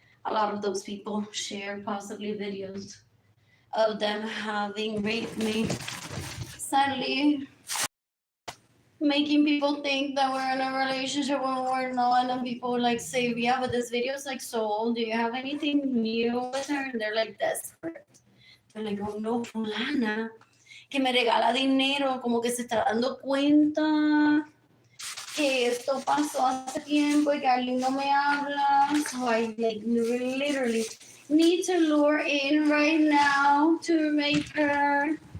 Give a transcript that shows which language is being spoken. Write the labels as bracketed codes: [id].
[en] A lot of those people share possibly videos of them having raped me. Sadly, making people think that we're in a relationship when we're not, and then people like say, yeah, but this video is like so old. Do you have anything new with her? And they're like desperate. They're like, oh no, [es] fulana, que me regala dinero, como que se está dando cuenta que esto pasó hace tiempo y que Arlene no me habla. [en] So I like literally need to lure in right now to rape her.